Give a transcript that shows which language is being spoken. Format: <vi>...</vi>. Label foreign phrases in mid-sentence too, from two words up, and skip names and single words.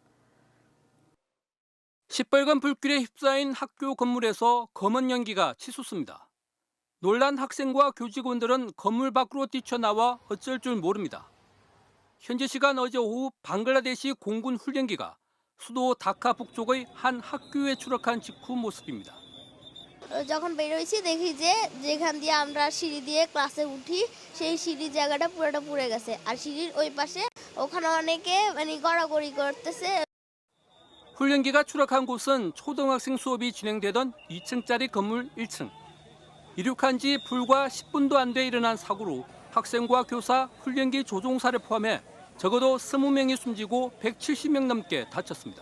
<ko>시뻘건 불길에 휩싸인 학교 건물에서 검은 연기가 치솟습니다. 놀란 학생과 교직원들은 건물 밖으로 뛰쳐나와 어쩔 줄 모릅니다. 현지 시간 어제 오후 방글라데시 공군 훈련기가 수도 다카 북쪽의 한 학교에 추락한 직후 모습입니다.</ko> <bn>যখন বের হইছি দেখি যে যেখান দিয়ে আমরা সিঁড়ি দিয়ে ক্লাসে উঠি সেই সিঁড়ি জায়গাটা পুরোটা পুড়ে গেছে আর সিঁড়ির ওই পাশে ওখানে অনেকে গড়াগড়ি করতেছে.</bn> <ko>훈련기가 추락한 곳은 초등학생 수업이 진행되던 2층짜리 건물 1층. 이륙한 지 불과 10분도 안 돼 일어난 사고로 학생과 교사, 훈련기 조종사를 포함해 적어도 20명이 숨지고 170명 넘게 다쳤습니다.</ko>